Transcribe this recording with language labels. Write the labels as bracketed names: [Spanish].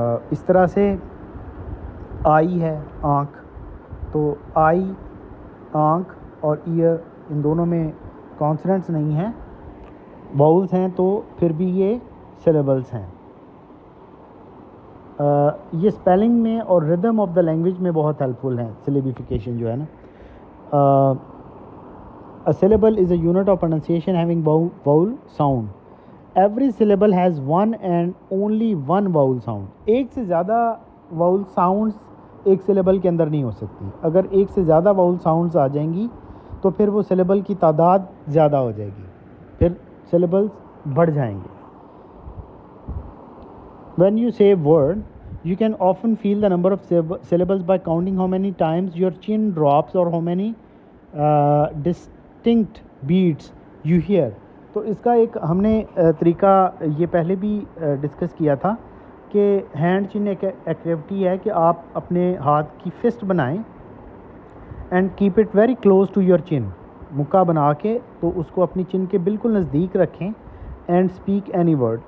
[Urdu] اس طرح سے آئی ہے آنکھ, تو آئی آنکھ اور ایئر ان دونوں میں کانسوننٹس نہیں ہیں, واؤلز ہیں, تو پھر بھی یہ سیلیبلز ہیں. یہ اسپیلنگ میں اور ردم آف دا لینگویج میں بہت ہیلپ فل ہیں سلیبیفیکیشن جو ہے نا. [English] A syllable is a unit of pronunciation having vowel sound. Every syllable has one and only one vowel sound. [Urdu] ایک سے زیادہ vowel sounds ایک syllable کے اندر نہیں ہو سکتی. اگر ایک سے زیادہ vowel sounds آ جائیں گی تو پھر وہ syllable کی تعداد زیادہ ہو جائے گی, پھر syllables بڑھ جائیں گے. [English] When you say word, you can often feel the number of syllables by counting how many times your chin drops or how many distinct beats you hear. [Urdu] تو اس کا ایک ہم نے طریقہ یہ پہلے بھی ڈسکس کیا تھا کہ ہینڈ چن ایک ایکٹیویٹی ہے کہ آپ اپنے ہاتھ کی فسٹ بنائیں [English] and keep it very close to your chin, [Urdu] مکہ بنا کے تو اس کو اپنی چن کے بالکل نزدیک رکھیں [English] And speak any word.